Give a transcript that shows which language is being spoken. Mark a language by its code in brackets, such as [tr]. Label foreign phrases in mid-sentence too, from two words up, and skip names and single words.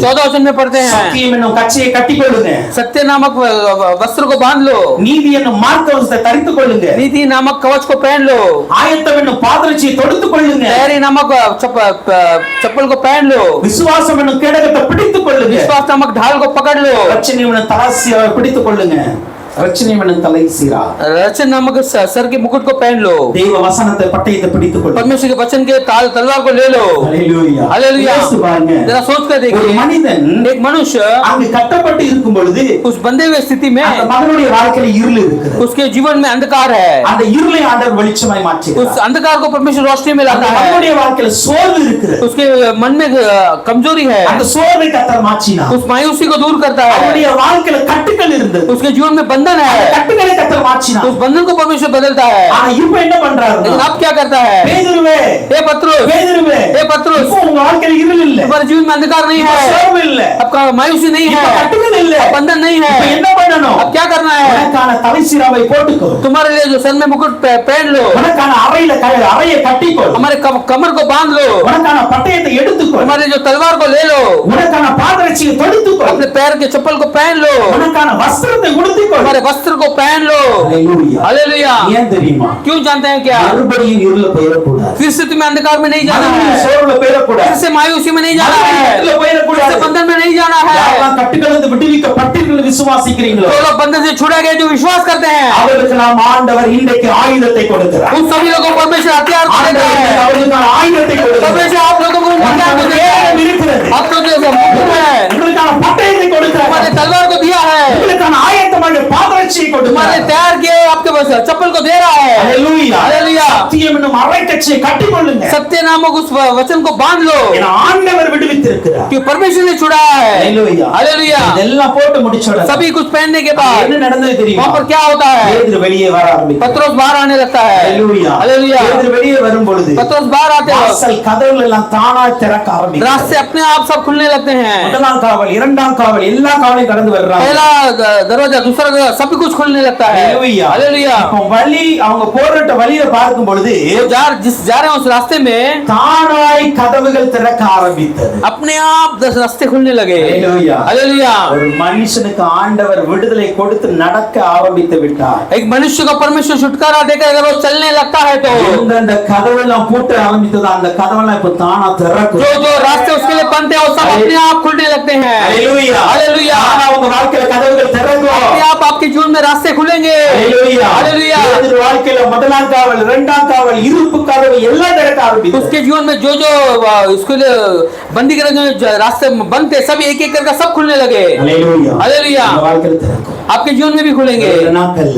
[hi] 14 वचन में पढ़ते हैं, [ta] சத்தியம் என்னும் கச்சையை கட்டிக்கொள்ளுங்க, [hi] सत्य नामक वस्त्र को बांध लो, [ta] நீதி என்னும் மார்க்கவசத்தை தரித்துக் கொள்ளுங்க, [hi] नीति नामक कवच को पहन लो, [ta] ஆயத்தம் என்னும் பாதரட்சியை தொடுத்துக் கொள்ளுங்க, [hi] तैयारी नामक चप्पल को पहन लो, [ta] விசுவாசம் என்னும் கேடகத்தை பிடித்துக் கொள்ளுங்க, [hi] विश्वास नामक ढाल को पकड़ लो, [ta] ரட்சணை என்னும் தலாசியை பிடித்துக் கொள்ளுங்க, ரட்சணை என்னும் தலைசீரா, [hi] रचन नामक सर के मुकुट को पहन लो, [ta] தெய்வ வசனத்தை பட்டயத்தை பிடித்துக் கொள்ளுங்க. [hi] परमेश्वर के वचन के तलवार को ले लो। [ta] ஹalleluya. [hi] हालेलुया। [ta] யோசித்து பாருங்க, [hi] जरा सोच कर [ta] ஒரு [hi] देखिए, [ta] மனிதன் [hi] एक मनुष्य [ta] அங்கு கட்டப்பட்டு இருக்கும் பொழுது [hi] उस बंधे हुए स्थिति में [ta] அந்த மகனுடைய வாழ்க்கையில இருள் இருக்குது. [hi] उसके जीवन में अंधकार है, [ta] அந்த இருளை ஆண்டவர் வெளிச்சமாய் [hi] उस [ta] மாற்றுகிறார். [hi] अंधकार को परमेश्वर रोशनी में [ta] அந்த [hi] लाता है, [ta] மகனுடைய வாழ்க்கையில சோர்வு இருக்குது. [hi] उसके मन में कमजोरी है, [ta] அந்த சோர்வை கர்த்தர் மாற்றினார். [hi] उस मायूसी को दूर करता है, [ta] அவருடைய வாழ்க்கையில கட்டுகள் இருந்தது. [hi] उसके जीवन में बंधन है, [ta] கட்டுகளை கர்த்தர் மாற்றினார். [hi] उस बंधन को परमेश्वर बदलता है। [ta] ஆனா இப்ப என்ன பண்றாரு? [hi] लेकिन अब क्या करता है? [ta] பேதுருவே, [hi] हे पत्रुस, [ta] பேதுருவே, [hi] हे पत्रुस, [ta] இப்போ உங்க வாழ்க்கையில இருள் இல்ல, [hi] तुम्हारे जीवन में अंधकार नहीं [ta] இப்ப [hi] है, [ta] சோர்வு இல்ல, [hi] आपका मायूसी नहीं [ta] இப்ப [hi] है, [ta] கட்டுகள் இல்ல, [hi] अब बंधन नहीं [ta] இப்ப [hi] है, [ta] என்ன பண்ணணும்? [hi] अब क्या करना है? [ta] உனக்கான தலைசீராவை போட்டுக்கோ, [hi] तुम्हारे लिए जो सर में मुकुट पहन लो, [ta] உனக்கான அறையை கட்டிக்கோ, [hi] हमारे कमर को बांध लो, [ta] உனக்கான பட்டயத்தை எடுத்துக்கோ, [hi] हमारे जो तलवार को ले लो, [ta] உனக்கான பாதரட்சியை தொடுத்துக்கோ, [hi] अपने पैर के चप्पल को पहन लो, [ta] உனக்கான வஸ்திரத்தை உடுத்திக்கோ. [hi] हमारे वस्त्र को पहन लो। [ta] ஹalleluya. [hi] हालेलुया। [ta] ஏன் தெரியுமா? [hi] क्यों जानते हैं क्या? [ta] மறுபடியும் இருள போயிடக்கூடாது, [hi] फिर से तुम्हें अंधकार में नहीं जाना [ta] மறுபடியும் [hi] है, [ta] சோர்வுல போயிடக்கூடாது, [hi] फिर से मायूसी में नहीं जाना [ta] மறுபடியும் [hi] है, [ta] இருள [hi] फिर [ta] போயிடக்கூடாது. [hi] से बंधन में नहीं जाना है। [ta] யாரெல்லாம் கட்டுகளிலிருந்து விடுவிக்கப்பட்டீர்கள் விசுவாசிக்கிறீங்களோ [hi] जो लोग बंधन से छुड़ा गए जो विश्वास करते हैं, [ta] அவர்களுக்கு நாம் ஆண்டவர் இன்றைக்கு ஆயுதத்தை கொடுக்கிறார். [hi] उन सभी लोगों को परमेश्वर हथियार को देता [ta] ஆண்டவர் [hi] है। [ta] அவர்களுக்கான ஆயுதத்தை கொடுக்கிறார். [hi] परमेश्वर आप लोगों को हथियार को देता है, [ta] இருக்கிறது, [hi] आप तो जो मुकुट है, [ta] உங்களுக்கான பட்டயத்தை [hi] हमारे [ta] கொடுக்கிறார், [hi] तलवार को दिया है, [ta] உங்களுக்கான ஆயத்தமான பாதரட்சியை [hi] हमारे [ta] கொடுக்கிறார். [hi] तैयार किए आपके पास चप्पल को दे रहा है। [ta] ஹalleluya. [hi] हालेलुया। [ta] சத்தியம் என்னும் அரைக்கச்சையை கட்டிக்கொள்ளுங்க. [hi] सत्य नामक उस वचन को बांध लो, [ta] ஏன்னா ஆண்டவர் விடுவித்திருக்கிறார். [hi] कि परमेश्वर ने छुड़ाया है। [ta] ஹalleluya. [hi] हालेलुया। [ta] இதெல்லாம் போட்டு முடிச்சோட [hi] सभी कुछ पहनने के बाद [ta] என்ன நடந்தது தெரியுமா? [hi] वहां पर क्या होता है? [ta] பேதுரு வெளியே வர ஆரம்பித்தார். [hi] पत्रोस बाहर आने लगता है। [ta] ஹalleluya. [hi] हालेलुया। [ta] பேதுரு வெளியே வரும் பொழுது [hi] पत्रोस बाहर आते वक्त [ta] வாசல் கதவுகள் எல்லாம் தானா திறக்க ஆரம்பிக்கும். [hi] रास्ते अपने आप सब खुलने लगते हैं। [ta] முதலாம் காவல், இரண்டாம் காவல், எல்லா காவலையும் கடந்து வர்றாங்க. [hi] पहला दरवाजा, दूसरा दरवाजा, सब कुछ खुलने लगता है। [ta] ஹalleluya. [hi] हालेलुया। [ta] இப்போ வழி அவங்க போறட்ட வழியை பார்க்கும் பொழுது [hi] जा रहे हैं उस रास्ते में [ta] தானாய் கதவுகள் திறக்க ஆரம்பித்தது. [hi] अपने आप 10 रास्ते खुलने लगे। [ta] ஹalleluya. [hi] हालेलुया। [ta] ஒரு மனுஷனுக்கு ஆண்டவர் விடுதலை கொடுத்து நடக்க ஆரம்பித்து விட்டார். [hi] एक मनुष्य को परमेश्वर छुटकारा देकर अगर वो चलने लगता है तो [ta] எந்தெந்த கதவெல்லாம் பூட்ட ஆரம்பித்ததோ அந்த கதவெல்லாம் இப்ப தானா திறக்கும். [hi] जो रास्ते उसके लिए बनते हैं वो सब अपने आप खुलने लगते हैं। [ta] ஹalleluya. [hi] हालेलुया। [ta] ஆனா உங்க வாழ்க்கையில கதவுகள் திறக்கும். [hi] अपने आप आपके जीवन में रास्ते खुलेंगे। [ta] ஹalleluya. [hi] हालेलुया। [ta] பேதுரு வாழ்க்கையில முதலாம் காவல், இரண்டாம் காவல், இருப்பு கதவு எல்லாம் திறக்க ஆரம்பித்தது. [hi] उसके जीवन में जो जो उसके लिए बंदी के रास्ते बंद थे सब एक एक करके सब खुलने लगे। [ta] ஹalleluya. [hi] हालेलुया। [ta] உங்க வாழ்க்கையில திறக்கும். [hi] आपके जीवन में भी खुलेंगे [ta] இந்த நாட்கள்ல